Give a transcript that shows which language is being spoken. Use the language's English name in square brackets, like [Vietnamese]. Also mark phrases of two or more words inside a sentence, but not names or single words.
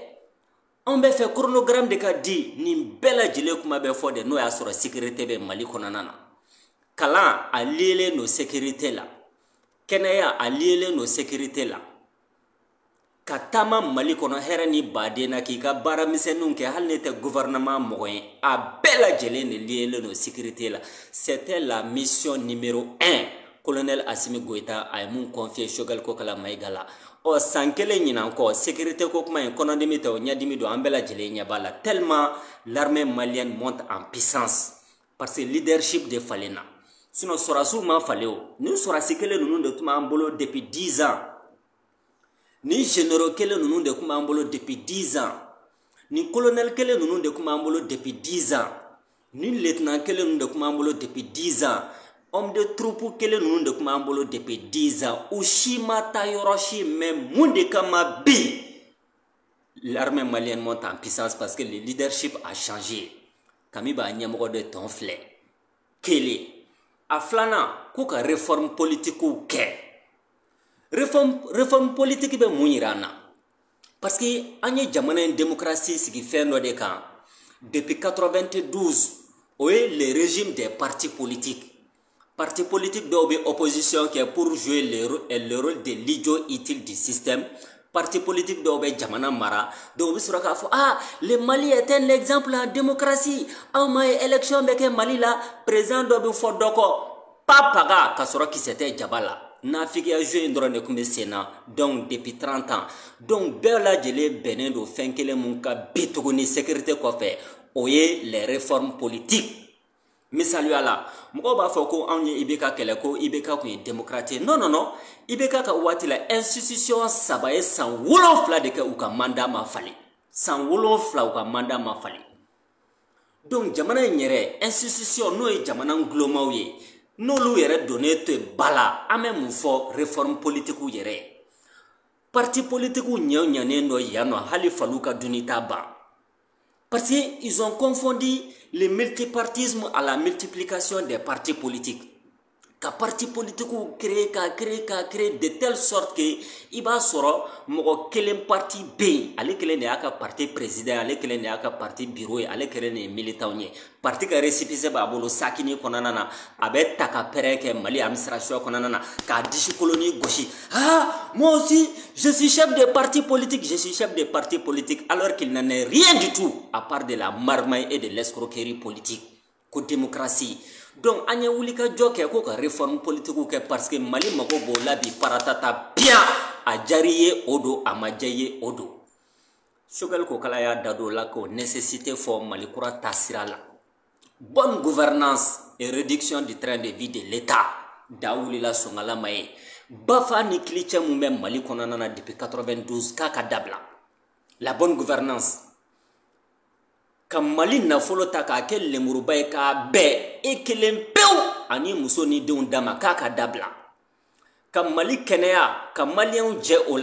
[Bambara] On bɛ fɛ chronogramme de ka di nin bɛɛ lajɛlen kuma bɛ fɔ de n'o y'a sɔrɔ sécurité bɛ Mali kɔnɔna na. Kalan a lielen no sécurité la. Kɛnɛya a lielen no sécurité la. Ka taama Mali kɔnɔ hɛrɛ ni baden na k'i ka baara misɛnninw kɛ hali ne tɛ gouvernement mɔgɔ ye a bɛɛ lajɛlen de lielen no sécurité la. [French] C'était la mission numéro 1. [Bambara] Colonel Assimi Goïta a ye mun confié Choguel Kokala Maïga la. O san kelen ɲinan kɔ sécurité ko kuma in kɔnɔdimi tɛ o ɲɛdimi don an bɛɛ lajɛlen ɲɛ b'a la [French] tellement l'armée malienne monte en puissance parce que [Bambara] leadership de falen na sinon sɔrasiw ma falen o ni sɔrasi kelen ninnu de tun b'an bolo [French] depuis 10 ans [Bambara] ni généraux kelen ninnu de tun b'an bolo [French] depuis 10 ans [Bambara] ni colonel kelen ninnu de tun b'an bolo [French] depuis 10 ans [Bambara] ni lieutenant kelen ninnu de tun b'an bolo [French] depuis 10 ans [Bambara] homme de troupe kelen ninnu de tun b'an bolo [French] depuis 10 ans [Bambara] u si ma taa yɔrɔ si mais mun de kama bi [French] l'armée malienne monte en puissance parce que le leadership a changé [Bambara] kami b'a ɲɛmɔgɔ de tɔn filɛ kelen a filanan ko ka [French] réforme politique [Bambara] kɛ [French] réforme politique [Bambara] bɛ mun yira an na [French] parce que [Bambara] an ye jamana in démocratie sigi fɛn dɔ de kan depuis 92 o ye [French] le régime des partis politiques. Parti politique [Bambara] dɔw bɛ opposition kɛ [French] pour jouer le rôle de l'idiot utile du système. Parti politique [Bambara] dɔw bɛ jamana mara donc u bɛ sɔrɔ k'a fɔ [French] le Mali est un exemple en démocratie [Bambara] anw ma ye élection bɛ kɛ Mali la président dɔ bɛ fɔ dɔ kɔ pa paga ka sɔrɔ kisɛ tɛ jaba la nafigiya jeu in dɔrɔn de kun bɛ sen na donc [French] depuis 30 ans [Bambara] donc bɛɛ lajɛlen bɛnnen don fɛn kelen mun ka bi tuguni sécurité kɔfɛ o ye [French] les réformes politiques [Bambara] misaliya la mɔgɔw b'a fɔ ko anw ye IBK kɛlɛ ko IBK kun ye démocrate [French] non non non [Bambara] IBK ka waati la institution 3 ye san 7 de kɛ u ka mandat ma falen san 7 u ka mandat ma falen donc jamana in yɛrɛ institution n'o ye jamana gulonmaw ye n'olu yɛrɛ donnen to bala an bɛ mun fɔ [French] réforme politique [Bambara] yɛrɛ [French] parti politique [Bambara] ɲɛnen dɔ yan nɔ hali falu ka dunni t'a ban [French] parce que ils ont confondu le multipartisme à la multiplication des partis politiques [Bambara] ka [French] parti politique [Bambara] créer [French] de telle sorte que [Bambara] i b'a sɔrɔ mɔgɔ kelen parti bɛ ale kelen de y'a ka [French] parti président [Bambara] ale kelen de y'a ka parti bureau ye ale kelen de ye militant ye parti ka récépissé b'a bolo sakini kɔnɔna na a bɛ ta ka pɛrɛn kɛ Mali administration kɔnɔna na k'a disi koloni gosi [French] ah moi aussi je suis chef de parti politique je suis chef de parti politique alors qu'il n'en est rien du tout à part de la marmaille et de l'escroquerie [Bambara] politique ko démocratie donc an ye wuli ka jɔ kɛ ko ka [French] réforme politique [Bambara] kɛ [French] parce que [Bambara] Mali mago b'o la bi paratata bien a jari ye o don a ma diya ye o don Choguel Kokala y'a da don la ko nécessité fɔ Mali kura taasira la [French] bonne gouvernance et réduction du train de vie de l'État [Bambara] da wulila Songalama ye bafa ni kilicɛ mun bɛ Mali kɔnɔna na depuis 92 k'a ka dabila [French] la bonne gouvernance [Bambara] ka Mali nafolo ta k'a kɛ lemuruba ye k'a bɛɛ e kelen pewu ani muso ni denw dama k'a ka dabila ka Mali kɛnɛya ka maliyɛnw jɛ o